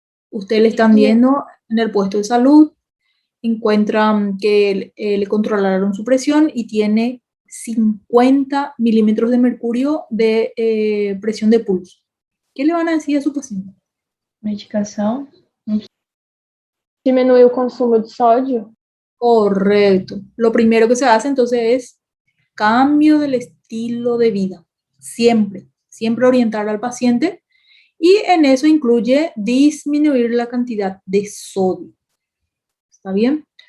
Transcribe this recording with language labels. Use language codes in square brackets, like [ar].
[es] Ustedes le están viendo en el puesto de salud, encuentran que le controlaron su presión y tiene 50 milímetros de mercurio de presión de pulso. ¿Qué le van a decir a su paciente? [pt] Medicação. Diminuir o consumo de sódio. [es] Correcto. Lo primero que se hace entonces es cambio del estilo de vida. Siempre, siempre orientar al paciente y en eso incluye disminuir la cantidad de sodio. ¿Está bien?